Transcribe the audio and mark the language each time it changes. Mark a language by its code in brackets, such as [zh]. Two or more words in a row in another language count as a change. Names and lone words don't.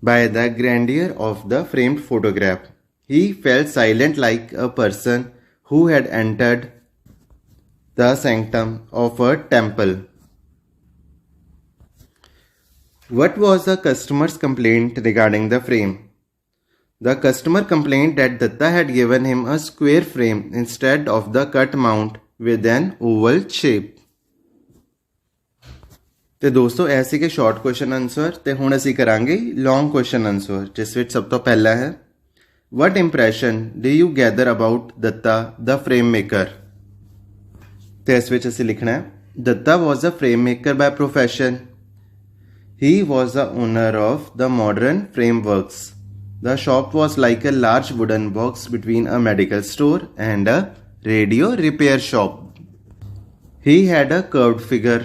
[en] by the grandeur of the framed photograph. He felt silent like a person who had entered the sanctum of a temple. What was the customer's complaint regarding the frame? The customer complained that Datta had given him a square frame instead of the cut mount with an oval shape. [pa] ਤੇ ਦੋਸਤੋ ਐਸੇ ਕੇ [en] short question answer [pa] ਤੇ ਹੁਣ ਅਸੀਂ ਕਰਾਂਗੇ [en] long question answer [pa] ਜਿਸ ਵਿੱਚ ਸਭ ਤੋਂ ਪਹਿਲਾ ਹੈ [en] What impression do you gather about Datta the frame maker? [pa] ਤੇ ਇਸ ਵਿੱਚ ਅਸੀਂ ਲਿਖਣਾ ਹੈ [en] Datta was a frame maker by profession. He was the owner of the modern frameworks. The shop was like a large wooden box between a medical store and a radio repair shop. He had a curved figure.